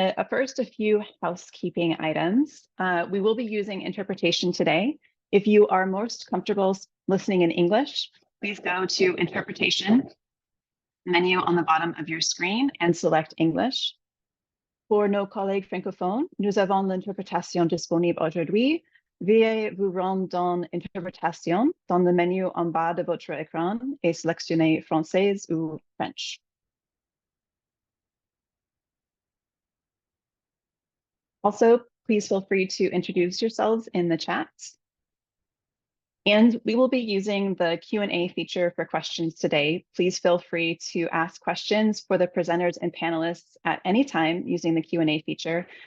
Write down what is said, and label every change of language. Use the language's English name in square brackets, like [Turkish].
[English] First, a few housekeeping items. We will be using interpretation today. If you are most comfortable listening in English, please go to Interpretation menu on the bottom of your screen and select English. [French] Pour nos collègues francophones, nous avons l'interprétation disponible aujourd'hui. Veuillez vous rendre dans Interprétation dans le menu en bas de votre écran et sélectionnez Française ou French. [English] Also, please feel free to introduce yourselves in the chat. And we will be using the Q&A feature for questions today. Please feel free to ask questions for the presenters and panelists at any time using the Q&A feature.